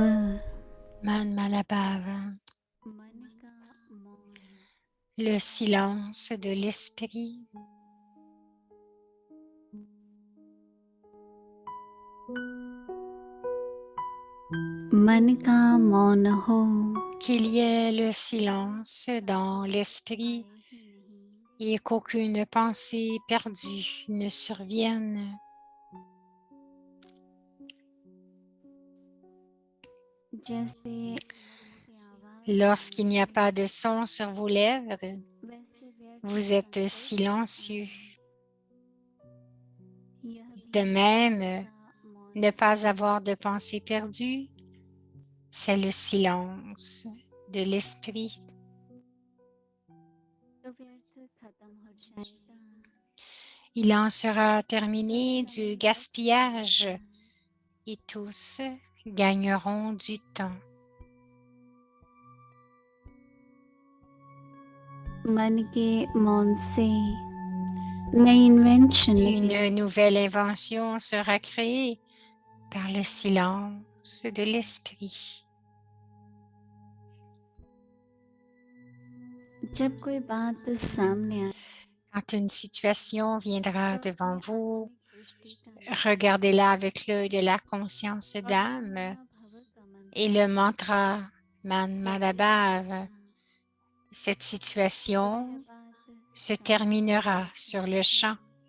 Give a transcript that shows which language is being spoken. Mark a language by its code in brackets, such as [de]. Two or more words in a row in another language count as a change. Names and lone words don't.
[hi] मन मनाभव, मन का मौन [fr] le silence de l'esprit. [hi] मन का मौन हो [fr] Qu'il y ait le silence dans l'esprit [hi] आए ही नहीं [fr] et qu'aucune pensée perdue ne survienne. [hi] जैसे [fr] Lorsqu'il n'y a pas de son sur vos lèvres, [hi] वैसे व्यर्थ [fr] vous êtes silencieux. [hi] यह [fr] De [hi] भी [fr] même, [hi] का मौन [fr] ne pas avoir de pensée perdue, c'est le silence de l'esprit. [hi] तो व्यर्थ खत्म हो जाएगा [fr] Il en sera terminé [hi] सब [fr] du [hi] समय [fr] gaspillage [hi] बच [fr] et tous gagneront du temps. [hi] जाएगा। मन के मौन से नई इन्वेंशन निकले [fr] Une nouvelle invention sera créée par le silence de l'esprit. [hi] जब कोई बात सामने आए [fr] Quand une situation viendra [hi] तो [fr] devant [hi] अपने [fr] vous, [hi] आत्मिक दृष्टि का [fr] regardez-la avec l'œil de la conscience [hi] और [fr] d'âme [hi] मन भव का [fr] et [hi] मंत्र [fr] le mantra Man [hi] कभी [fr] Madabhav. [hi] नहीं [fr] Cette [hi] तो [fr] situation [hi] वह बात [fr] se [hi] सामने [fr] terminera [hi] हो [fr] sur le [hi] जाती [fr] champ. [hi] है।